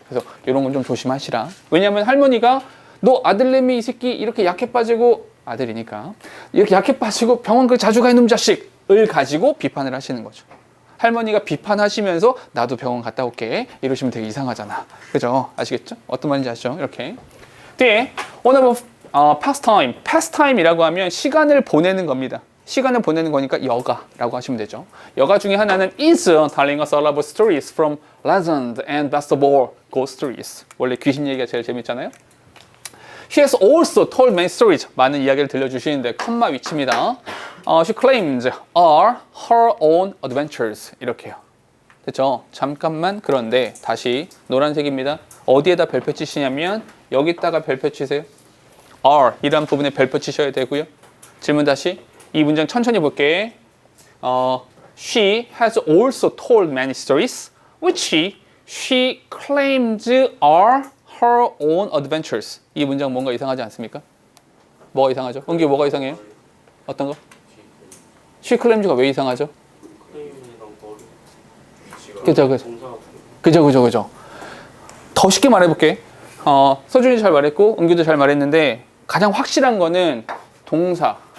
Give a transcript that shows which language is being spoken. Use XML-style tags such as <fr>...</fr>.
<ko>그래서 이런 건 좀 조심하시라. 왜냐하면 할머니가 너 아들내미 이 새끼 이렇게 약해 빠지고 아들이니까 이렇게 약해 빠지고 병원 그 자주 가 있는 자식을 가지고 비판을 하시는 거죠. 할머니가 비판하시면서 나도 병원 갔다 올게 이러시면 되게 이상하잖아. 그죠? 아시겠죠? 어떤 말인지 아시죠? 이렇게. 뒤에</ko> <en>one of pastime.</en> <ko>pastime이라고 하면 시간을 보내는 겁니다. 시간을 보내는 거니까 여가라고 하시면 되죠. 여가 중에 하나는</ko> <en>is telling us all about stories from legend and best of all ghost stories.</en> <ko>원래 귀신 얘기가 제일 재밌잖아요.</ko> <en>She has also told many stories.</en> <ko>많은 이야기를 들려주시는데 컴마 위치입니다.</ko> <en>She claims are her own adventures.</en> <ko>이렇게요. 됐죠? 잠깐만. 그런데 다시 노란색입니다. 어디에다 별표 치시냐면 여기다가 별표 치세요. are 이란 부분에 별표 치셔야 되고요. 질문 다시. 이 문장 천천히 볼게.</ko> <en>She has also told many stories which she claims are her own adventures.</en> <ko>이 문장 뭔가 이상하지 않습니까? 뭐가 이상하죠? 은규 뭐가 이상해요? 어떤 거?</ko> <en>She claims</en> <ko>가 왜 이상하죠? 그죠. 더 쉽게 말해볼게. 서준이 잘 말했고 은규도 잘 말했는데 가장 확실한 거는 동사.</ko>